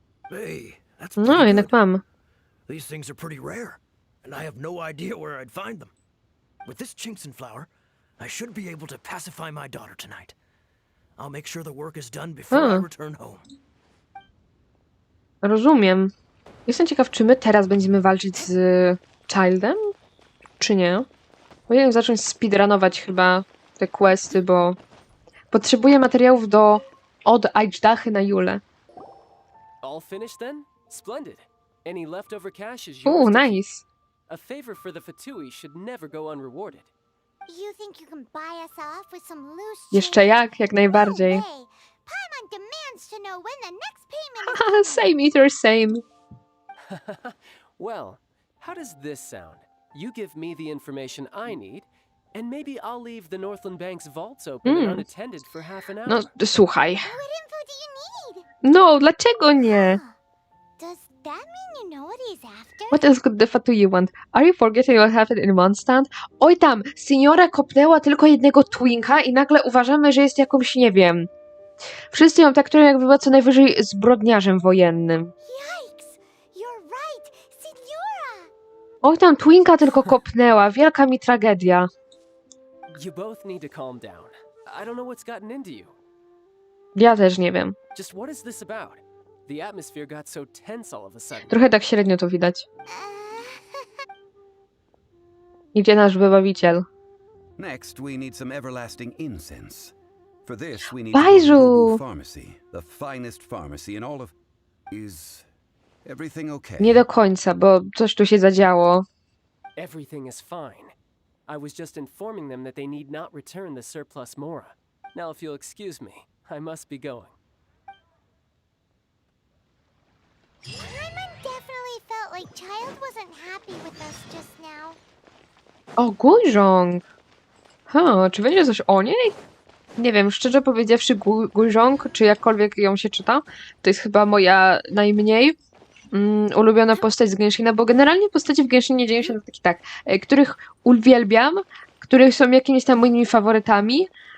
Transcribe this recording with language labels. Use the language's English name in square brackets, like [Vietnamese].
[English] Hey, that's [Polish] No, jednak mam. [English] These things are pretty rare, and I have no idea where I'd find them. With this Chinxin flower, I should be able to pacify my daughter tonight. I'll make sure the work is done before I return home. [Polish] Rozumiem. Jestem ciekaw, czy my teraz będziemy walczyć z Childem? Czy nie? Powinienem zacząć speedrunować chyba te questy, bo potrzebuję materiałów do Od Ajdachy na Julę. [English] All finished then? Splendid. Any leftover cash is yours to keep. Nice. A favor for the Fatui should never go unrewarded. You think you can buy us off with some loose [Polish] Jeszcze jak najbardziej. [English] No way. Paimon demands to know when the next payment is coming. Same eater, same. Well, how does this sound? You give me the information I need, and maybe I'll leave the Northland Bank's vaults open and unattended for half an hour. [Polish] No, słuchaj. [English] What info do you need? [Polish] No, dlaczego nie? [English] Does that mean you know what he's after? What else could the Fatui want? Are you forgetting what happened in Mondstadt? [Polish] Oj tam, seniora kopnęła tylko jednego twinka i nagle uważamy, że jest jakąś, nie wiem. Wszyscy ją traktują, jakby była co najwyżej zbrodniarzem wojennym. [English] Yikes! You're right, Signora! [Polish] Oj tam, twinka tylko kopnęła. Wielka mi tragedia. [English] You both need to calm down. I don't know what's gotten into you. [Polish] Ja też nie wiem. [English] Just what is this about? The atmosphere got so tense all of a sudden. [Polish] Trochę tak średnio to widać. Idzie nasz wybawiciel. [English] Next, we need some everlasting incense. For this, we need Bajżu! Boo Pharmacy, the finest pharmacy in all of... Is everything okay? [Polish] Nie do końca, bo coś tu się zadziało. [English] Everything is fine. I was just informing them that they need not return the surplus Mora. Now, if you'll excuse me, I must be going. Paimon definitely felt like Child wasn't happy with us just now. [Polish] O, Gujong! Czy będzie coś o niej? Nie wiem, szczerze powiedziawszy, Gujong, czy jakkolwiek ją się czyta, to jest chyba moja najmniej ulubiona postać z Genshina, bo generalnie postacie w Genshinie dzieją się tak, których uwielbiam, których są jakimiś tam moimi faworytami.